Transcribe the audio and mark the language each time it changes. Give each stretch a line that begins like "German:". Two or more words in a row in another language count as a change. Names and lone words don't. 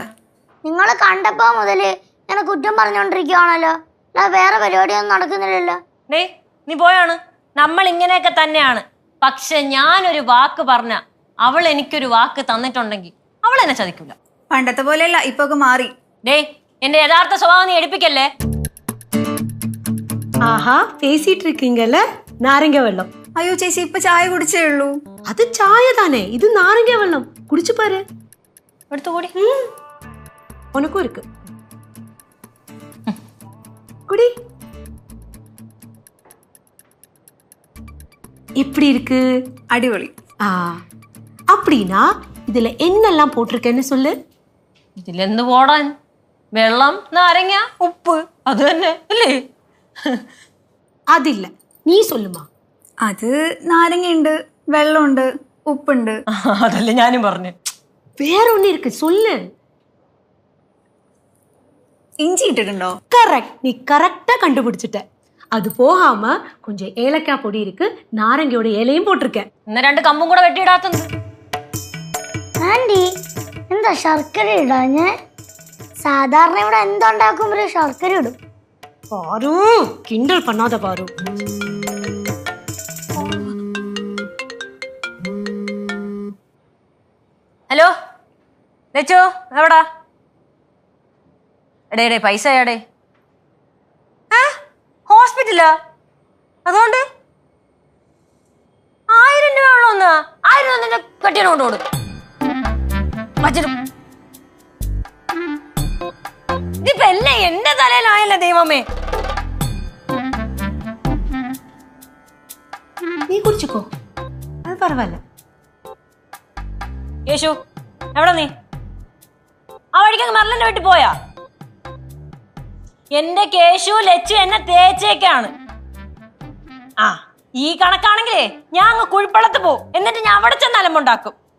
Malayalam: നിങ്ങളെ കണ്ടപ്പോ മുതല് ഇങ്ങനെ കുറ്റം പറഞ്ഞോണ്ടിരിക്കുവാണല്ലോ. വേറെ പരിപാടിയൊന്നും നടക്കുന്നില്ലല്ലോ. ഡേ, നീ പോയാണ്. നമ്മൾ ഇങ്ങനെയൊക്കെ തന്നെയാണ്. പക്ഷെ ഞാനൊരു വാക്ക് പറഞ്ഞ അവൾ എനിക്കൊരു വാക്ക് തന്നിട്ടുണ്ടെങ്കിൽ അവൾ എന്നെ ചതിക്കൂല. പണ്ടത്തെ പോലെയല്ല, ഇപ്പൊ ഒക്കെ മാറി. ഡേയ്, എന്റെ യഥാർത്ഥ സ്വഭാവം നീ എടുപ്പിക്കല്ലേ.
Tamil: ஆஹா பேசிட்டு இருக்கீங்கல்ல
Malayalam: നാരങ്ങ വെള്ളം. അയ്യോ ചേച്ചി, ഇപ്പൊ ചായ കുടിച്ചേ ഉള്ളൂ.
Tamil: அது சாய தானே, இது
Malayalam: നാരങ്ങ വെള്ളം.
Tamil: குடிச்சு பாரு.
Malayalam: എടുത്തു കൂടി.
Tamil: உனக்கும் இருக்கு. குடி. எப்படி இருக்கு?
Malayalam: അടിപൊളി.
Tamil: அப்படின்னா இதுல என்னெல்லாம் போட்டிருக்கேன்னு சொல்லு.
Malayalam: ഇതിലെന്ത് പോടാൻ? വെള്ളം, നാരങ്ങ, ഉപ്പ്, അത് തന്നെ അല്ലേ?
Tamil: அது இல்ல, நீ சொல்லுமா.
Malayalam: അത് നാരങ്ങയുണ്ട്, വെള്ളമുണ്ട്, ഉപ്പുണ്ട്. അതല്ലേ ഞാനും പറഞ്ഞു.
Tamil: வேற ஒண்ணு இருக்கு, சொல்லு.
Malayalam: ഇഞ്ചി ഇട്ടിട്ടുണ്ടോ?
Tamil: கரெக்ட், நீ கரெக்டா கண்டுபிடிச்சிட்ட. அது போகாம கொஞ்சம் ஏலக்காய் பொடி இருக்கு, நாரங்கயோட இலையும் போட்டிருக்கேன்.
Malayalam: ഇന്ന് 2 കമ്പും കൂടെ വെട്ടിയിടാത്തത്. ആന്റി എന്താ ശർക്കര ഇടാഞ്ഞേ? സാധാരണ ഇവിടെ എന്തുണ്ടാക്കുമ്പോഴേ ശർക്കര ഇടും.
Tamil: பாரு, கிண்டல் பண்ணாத பாரு.
Malayalam: ഹലോ ലച്ചു, എവിടാ? എടേ പൈസ എടേ? ഹോസ്പിറ്റലാ? അതുകൊണ്ട് 1000 രൂപ ഉള്ളൂ. 1000 നിന്റെ കെട്ടിയാണ് കൊണ്ടുപോടും. ഇതിപ്പോ എല്ലാം എന്റെ തലയിലായല്ലോ ദൈവമേ.
Tamil: நீ குடிச்சுக்கோ, அது பரவாயில்ல.
Malayalam: യേശു, എവിടെ നീ? ആ വഴിക്കങ്ങ് മെർലിന്റെ വീട്ടിൽ പോയാ? എന്റെ കേശു ലച്ചു എന്നെ തേച്ചേക്കാണ്. ഈ കണക്കാണെങ്കിലേ ഞാൻ അങ്ങ് കുഴിപ്പള്ളത്ത് പോവും. എന്നിട്ട് ഞാൻ അവിടെ ചെന്ന് അലമ്പുണ്ടാക്കും.